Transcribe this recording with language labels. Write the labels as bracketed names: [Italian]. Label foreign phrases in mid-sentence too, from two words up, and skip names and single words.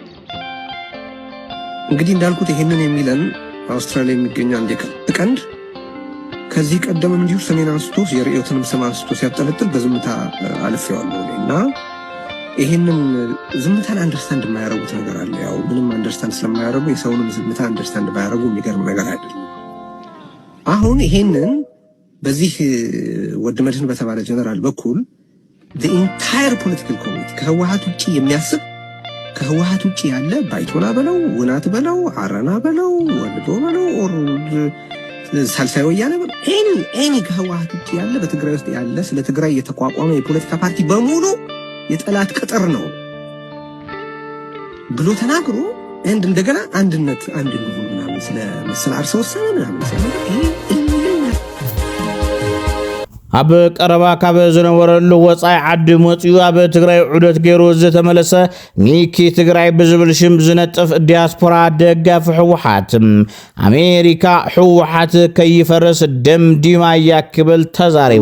[Amharic] እንግዲህ እንዳልኩት ይሄንን የሚለን አውስትራሊያ የሚገኝ አንድ ቀንድ ከዚህ ቀደም እንዲሁ ሰሜን አንስቶ የርዕዮትንም ስም አንስቶ ሲያጠለጥል በዝምታ አልፌዋለሁና ይሄንን ዝምታን አንደርስታንድ የማያረጉት ነገር አለ ያው ምንም አንደርስታንድ ስለማያረጉ የሰውንም ዝምታ አንደርስታንድ ባያረጉ የሚገርም ነገር አይደለም አሁን ይሄንን በዚህ ወድመድን በተባለ ጀነራል በኩል [English] the entire political community [Amharic] ከህወሓት ውጪ የሚያስብ ከህወሓት ውጪ ያለ ባይቶና በለው ውናት በለው አረና በለው ወልዶ በለው ኦር ሳልሳይ ወያነ በለው ኤኒ ከህወሓት ውጪ ያለ በትግራይ ውስጥ ያለ ስለ ትግራይ የተቋቋመ የፖለቲካ ፓርቲ በሙሉ የጠላት ቅጥር ነው ብሎ ተናግሮ እንደገና አንድነት አንድ ነው ምናምን ስለ መሰል አርሰው ሰነና [Tigrinya] ኣብ ቀረባ ካብ ዝነበረሉ ወፃኢ ዓዲ መፅዩ ኣብ ትግራይ ዑደት ገይሩ ዝተመለሰ ሚኪ ትግራይ ብዝብል ሽም ዝነጥፍ ዲያስፖራ ደጋፊ ሕወሓት ኣሜሪካ ሕወሓት ከይፈርስ ደምዲማ ያክብል ተዛሪቡ